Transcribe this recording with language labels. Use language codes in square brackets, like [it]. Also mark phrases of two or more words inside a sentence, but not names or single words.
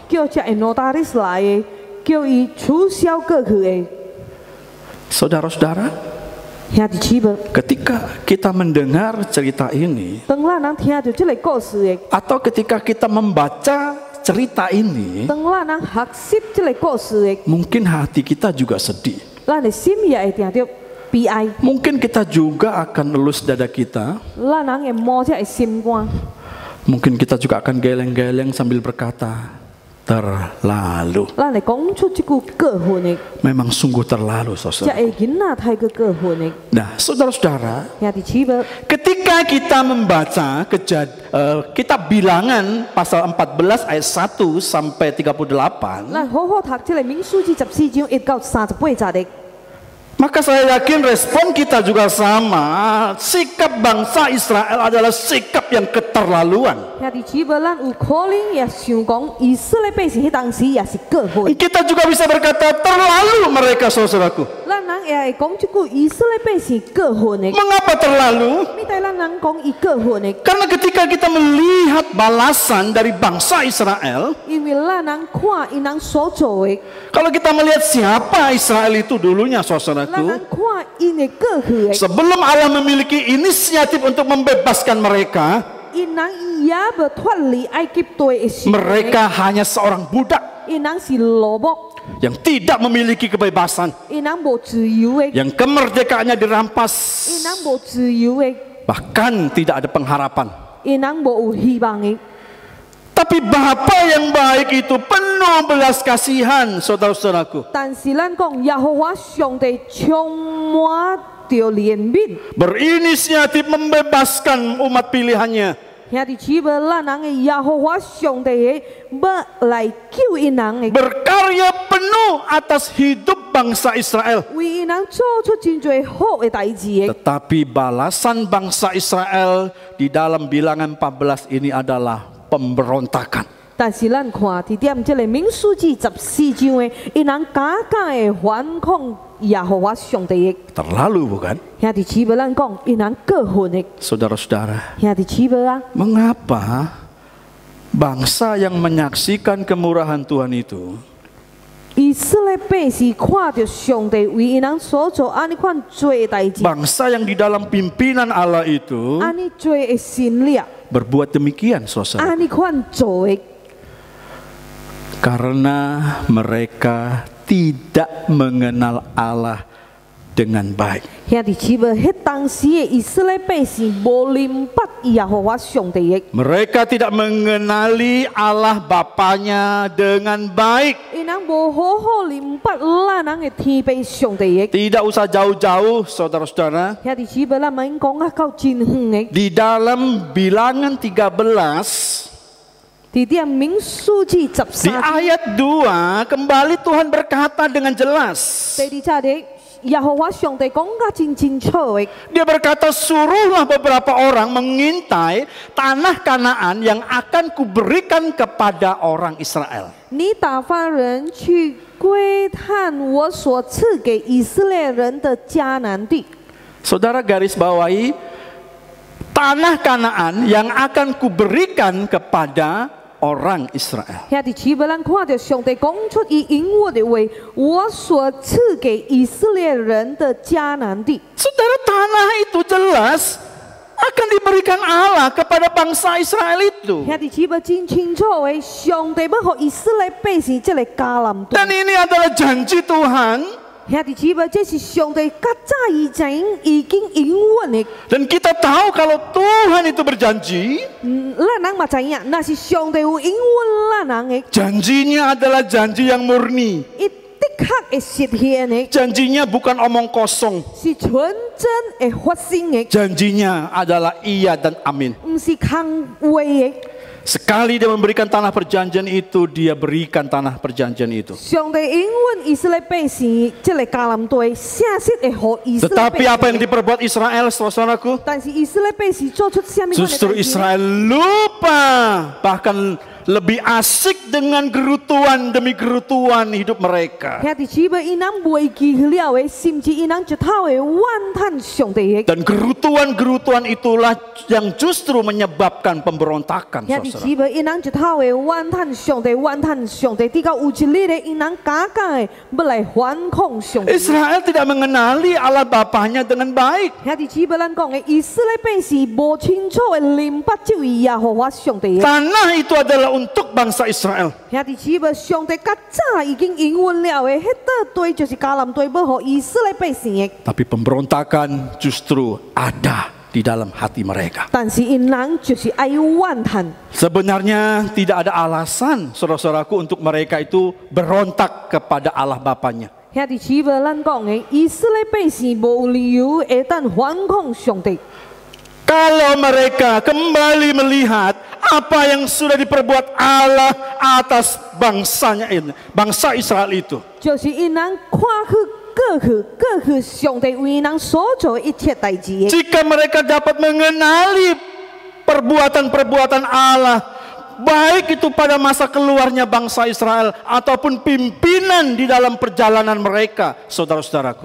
[nan] 叫这个 notaris 来的，叫伊取消过去的。 [id] Saudara-saudara, [nan] 兄弟姊妹， [id] ketika kita mendengar cerita ini [nan] 当咱人听到这个故事的， [id] atau ketika kita membaca cerita ini, [nan] 当咱人学习这个故事的， [id] mungkin hati kita juga sedih. [nan] 咱的心也会听到悲哀， [id] Mungkin kita juga akan elus dada kita. [nan] 咱人会摸这个心肝， [id] Mungkin kita juga akan geleng-geleng sambil berkata, terlalu. [nan] 咱会讲出这句过分的， [id] Memang sungguh terlalu, [nan] 这 [id] saudara. [nan] 个囡仔太过过分的。 [id] Nah, saudara-saudara, [nan] 兄弟姊妹， [id] ketika kita membaca kitab Bilangan pasal 14 ayat 1 sampai 38, [nan] 咱好好读这个民数记14章1到38节的。 [id] maka saya yakin respon kita juga sama. Sikap bangsa Israel adalah sikap yang keterlaluan. [nan] 兄弟姊妹，咱有可能也想讲，以色列百姓迄当时也是过分。 [id] Kita juga bisa berkata terlalu mereka, saudaraku. [nan] 咱人也会讲这句以色列百姓过分的。 [id] Mengapa terlalu? [nan] 咪对咱人讲伊过分的， [id] Karena ketika kita melihat balasan dari bangsa Israel, [nan] 因为咱人看因人所做的， [id] kalau kita melihat siapa Israel itu dulunya, [nan] 咱 [id] saudaraku, [nan] 人看因的过去的， [id] sebelum Allah memiliki inisiatif untuk membebaskan mereka, [nan] 因人也无脱离埃及地的时候， [id] mereka hanya seorang budak [nan] 因人是奴仆， [id] yang tidak memiliki kebebasan, [nan] 因人无自由的， [id] yang kemerdekaannya [nan] 因 [id] dirampas, [nan] 人无自由的， [id] bahkan tidak ada pengharapan. [nan] 因人无有希望的。 [id] Tapi Bapa yang baik itu penuh belas kasihan, saudara-saudaraku. [nan] 但是咱讲耶和华上帝充满着怜悯， [id] Berinisiatif membebaskan umat pilihannya. [nan] 兄弟姊妹，咱人的耶和华上帝的要来救因人的， [id] Berkarya penuh atas hidup bangsa Israel. [nan] 为因人做出真多好的代志的。 [id] Tetapi balasan bangsa Israel di dalam Bilangan 14 ini adalah pemberontakan. [nan] 但是咱看伫点这个民数记14章的，因人敢敢的反抗耶和华上帝的。 [id] Terlalu bukan? [nan] 兄弟姊妹，咱讲因人过分的， [id] Saudara-saudara, [nan] 兄弟姊妹啊， [id] mengapa bangsa yang menyaksikan kemurahan Tuhan itu [nan] 以色列百姓看到上帝为因人所做安尼款做的代志， [id] bangsa yang di dalam pimpinan Allah itu [nan] 安尼做的心力， [id] berbuat demikian, saudara. [nan] 安尼款做的。 [id] Karena mereka tidak mengenal Allah dengan baik. [nan] 兄弟姊妹，迄当时的以色列百姓无明白耶和华上帝的， [id] Mereka tidak mengenali Allah Bapanya dengan baik. [nan] 因人无好好明白咱人的天父上帝的。 [id] Tidak usah jauh-jauh, saudara-saudara. [nan] 兄弟姊妹，咱免讲啊到真远的。 [id] Di dalam Bilangan 13, [nan] 伫点民数记 [id] di 13 ayat 2, kembali Tuhan berkata dengan jelas. [nan] 第二节的，耶和华上帝讲甲真清楚的。 [id] Dia berkata, suruhlah beberapa orang mengintai tanah Kanaan yang akan kuberikan kepada orang Israel. [nan] 你打发人去窥探我所赐给以色列人的迦南地。 [id] Saudara garis bawahi, tanah Kanaan yang akan kuberikan kepada orang Israel. [nan] 兄弟姊妹，咱看到上帝讲出伊应允的话，我所赐给以色列人的迦南地。 [id] Saudara, tanah itu jelas akan diberikan Allah kepada bangsa Israel itu. [nan] 兄弟姊妹真清楚的，上帝要给以色列百姓这个迦南地。 [id] Dan ini adalah janji Tuhan. [nan] 兄弟姊妹，这是上帝较早以前已经应允的。 [id] Dan kita tahu kalau Tuhan itu berjanji, [nan] 咱人嘛知影，那是上帝有应允咱人的， [id] janjinya adalah janji yang murni. [nan] 伊的确会实现的， [id] Janjinya bukan omong kosong. [nan] 是纯真会发生的， [id] Janjinya adalah iya dan amin. [nan] 不是空话的。 [id] Sekali dia memberikan tanah perjanjian itu, dia berikan tanah perjanjian itu. [nan] 上帝应允以色列百姓这个迦南地，正式会给以色列 [id] Tetapi [nan] 百 [id] apa yang [nan] 姓。 [id] diperbuat Israel, saudaraku? [nan] 但是以色列百姓做出什么款的 [id] Justru [nan] 代志？ [id] Israel lupa, bahkan lebih asik dengan gerutuan demi gerutuan hidup mereka. [nan] 兄弟姊妹，因人袂记了的，甚至因人一头的怨叹上帝的。 [id] Dan gerutuan-gerutuan itulah yang justru menyebabkan pemberontakan. [nan] 兄弟 [id] Saudara. [nan] 姊妹，因人一头的怨叹上帝，怨叹上帝，直到有一日的，因人假假的要来反抗上帝。 [id] Israel tidak mengenali Allah Bapanya dengan baik. [nan] 兄弟姊妹，咱讲的以色列百姓无清楚的明白这位耶和华上帝的。 [id] Tanah itu adalah untuk bangsa Israel. [nan] 兄弟姊妹，上帝较早已经应允了的，迄块地就是迦南地，要予以色列百姓的。 [id] Tapi pemberontakan justru ada di dalam hati mereka. [nan] 但是因人就是爱怨叹。 [id] Sebenarnya tidak ada alasan saudara-saudaraku untuk mereka itu berontak kepada Allah Bapanya. [nan] 兄弟姊妹，咱讲的以色列百姓无理由会当反抗上帝。 [id] Kalau mereka kembali melihat apa yang sudah diperbuat Allah atas bangsanya ini, bangsa Israel itu. [nan] 就是因人看过去上帝为人所做的一切代志的。 [id] Jika mereka dapat mengenali perbuatan-perbuatan Allah, baik itu pada masa keluarnya bangsa Israel ataupun pimpinan di dalam perjalanan mereka, saudara-saudaraku.